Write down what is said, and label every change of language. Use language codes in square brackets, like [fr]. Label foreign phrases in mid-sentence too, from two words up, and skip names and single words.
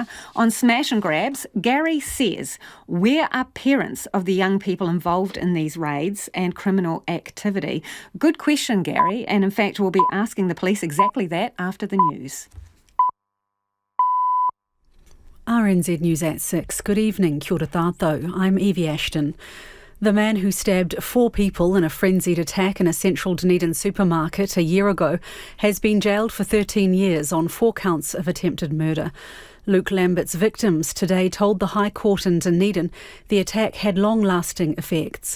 [en] On Smash and Grabs, Gary says, where are parents of the young people involved in these raids and criminal activity? Good question, Gary, and in fact we'll be asking the police exactly that after the news. RNZ News at 6. Good evening, [mi] kia ora tātou. [en] I'm Evie Ashton. The man who stabbed 4 people in a frenzied attack in a central Dunedin supermarket a year ago has been jailed for 13 years on 4 counts of attempted murder. Luke Lambert's victims today told the High Court in Dunedin the attack had long-lasting effects.